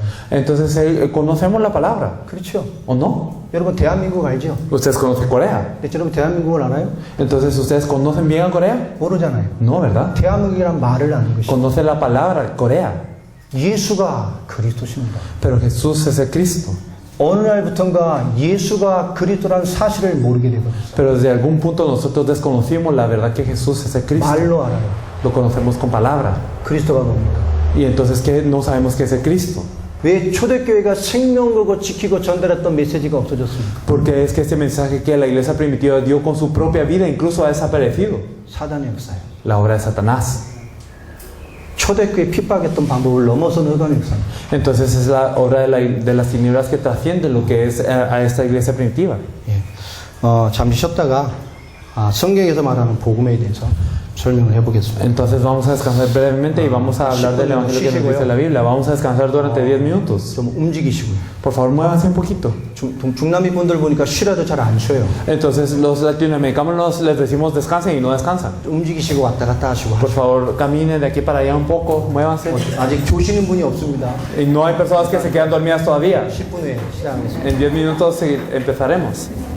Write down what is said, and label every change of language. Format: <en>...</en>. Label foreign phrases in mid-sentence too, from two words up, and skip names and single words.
<es>Entonces conocemos la palabra,</es> <ko>그렇죠?</ko> <es>¿o no?</es> <ko>여러분 대한민국 알죠?</ko> <es>Ustedes conocen Corea.</es> <ko>근데 여러분 대한민국을 알아요?</ko> <es>Entonces ustedes conocen bien a Corea?</es> <ko>모르잖아요.</ko> <es>No, ¿verdad?</es> <ko>대한민국이란 말을 아는 것이.</ko> <es>Conocen la palabra Corea.</es> <ko>예수가 그리스도십니다.</ko> <es>Pero Jesús es el Cristo.</es> <ko>어느 날부턴가 예수가 그리스도라는 사실을 모르게 되거든요.</ko> <es>Pero desde algún punto nosotros desconocimos la verdad que Jesús es el Cristo.</es> <ko>말로 알아요.</ko> <es>Lo conocemos con palabra.</es> <ko>그리스도가 뭡니까?</ko> <es>Y entonces ¿qué? No sabemos qué es el Cristo.</es> <ko>왜 초대교회가 생명 걸고 지키고 전달했던 메시지가 없어졌습니까?</ko> <es>Porque es que este mensaje que la iglesia primitiva dio con su propia vida incluso ha desaparecido.</es> <ko>사단의 역사예요.</ko> <es>La obra de Satanás.</es> <ko>초대교회 핍박했던 방법을 넘어서는 흑암의 역사입니다.</ko> <es>Entonces es la obra de las tinieblas que trasciende lo que es a esta iglesia primitiva.</es> <ko>예. 잠시 쉬었다가 성경에서 말하는 복음에 대해서 설명을 해보겠습니다.</ko> <es>Entonces vamos a descansar brevemente y vamos a hablar del evangelio que nos dice la Biblia. Vamos a descansar durante 10 minutos.</es> <ko>좀 움직이시고요.</ko> <es>Por favor, muévanse un poquito.</es> <ko>중남미 분들 보니까 쉬라도 잘 안 쉬어요.</ko> <es>Entonces los latinoamericanos les decimos descansen y no descansan.</es> <ko>움직이시고 왔다 갔다 하시고.</ko> <es>Por favor, caminen de aquí para allá un poco, muévanse.</es> <ko>아직 조시는 분이 없습니다.</ko> <es>Y no hay personas que se quedan dormidas todavía.</es> <ko>10분 후에 시작하겠습니다.</ko> <es>En 10 minutos empezaremos.</es>